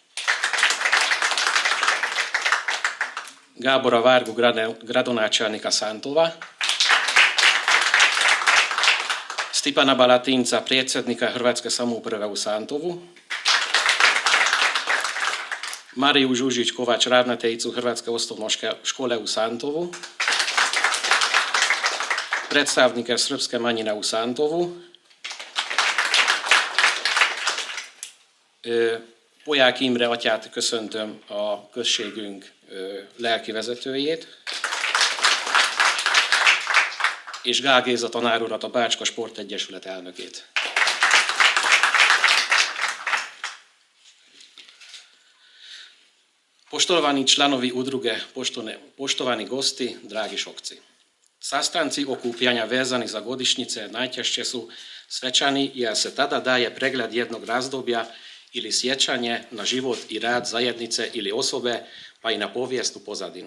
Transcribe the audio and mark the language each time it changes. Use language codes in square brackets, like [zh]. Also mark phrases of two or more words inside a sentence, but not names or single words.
[hr] Gabora Vargu, gradonačelnika Santova, Stipana Balatinca, predsjednika Hrvatske samouprave u Santovu, Mariju Žužić-Kovač, ravnateljicu Hrvatske osnovne škole u Santovu, predstavnike srpske manjine u Santovu, [hu] Poják Imre atyát köszöntöm, a községünk lelki vezetőjét, és Gál Géza tanár urat, a Bácska Sportegyesület elnökét. [hr] Poštovani članovi udruge, poštovani gosti, dragi šokci. Sastanci okupljanja vezani za godišnjice najčešće su svečani jer se tada daje pregled jednog razdoblja ili sjećanje na život i rad zajednice ili osobe, pa i na povijesnu pozadinu.